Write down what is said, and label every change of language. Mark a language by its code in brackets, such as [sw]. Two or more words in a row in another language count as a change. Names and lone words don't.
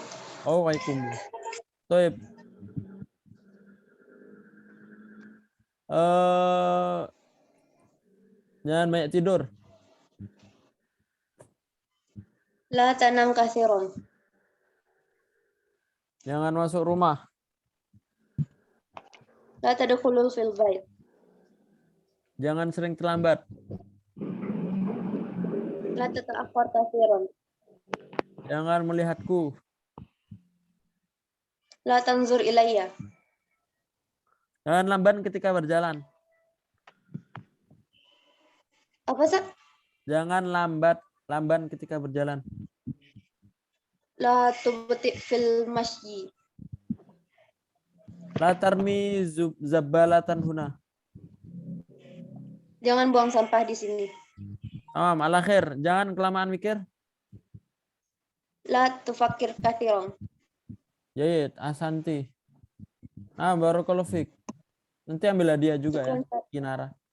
[id] Oh, Waikumbu. Toib. Jangan banyak tidur. [ar] لا تنم كثيرا. [id] Jangan masuk rumah. [ar] لا تدخل في البيت. [id] Jangan sering terlambat. [ar] لا تتأخر كثيرا. [id] Jangan melihatku. [ar] لا تنظر إليّ. [id] Jangan lamban ketika berjalan. Apa, Ustaz? Jangan lamban ketika berjalan. [ar] لا تبطئ في المسجد. لا ترمِ زبالة هنا. [id] Jangan buang sampah di sini. Al-akhir, jangan kelamaan mikir. [ar] لا تفكر كثيرا. جيد، أحسنتِ. بارك الله فيك. [id] Nanti ambil hadiah juga ya, Kinara.